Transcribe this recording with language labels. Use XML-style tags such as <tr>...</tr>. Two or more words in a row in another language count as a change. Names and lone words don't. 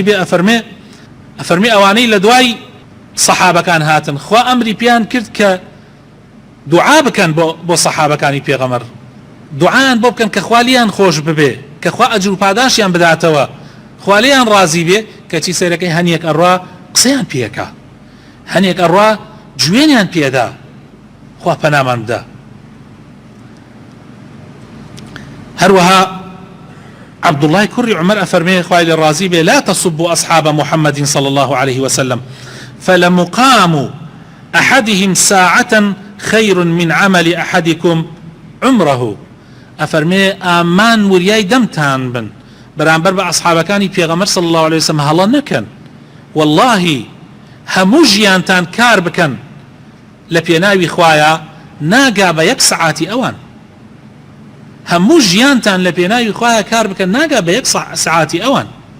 <ckb>بێ ئەفەرمێ ئەوانەی لە دوای سەحابەکان هاتن خوا ئەمری پیان کرد کە دوعا بکەن بۆ سەحابەکانی پێغەمبەر، دوعایان بۆ بکەن کە خوا لیان خۆش ببێ، کە خوا ئەجر و پاداشیان بداتەوە، خوا لیان ڕازی بێ، کەچی سەیرەکەی هەنیەک ئەڕوا قسەیان پێکا، هەنیەک ئەڕوا جوێنیان پێدا، خوا پەنامان بدا. هەروەها عبدالله کوڕی عومەر ئەفەرمێ خوای لێ ڕازی بێ</ckb> <ar>لا تصبوا أصحاب محمد صلى الله عليه وسلم فلمقام أحدهم ساعة خير من عمل أحدكم عمره.</ar> <ckb>ئەفەرمێ ئامان وریای دەمتان بن بەرامبەر بە ئەصحابەکانی پێغەمبەر</ckb> <ar>صلى الله عليه وسلم</ar> <ckb>هەڵە نەکەن، والله هەموو ژیانتان کار بکەن لە پێناوی خوایە ناگا بە یەک سەعاتی ئەوان، هەموو ژیانتان لە پێناوی خوایە کار بکەن ناگا بە یەک سەعاتی ئەوان.</ckb>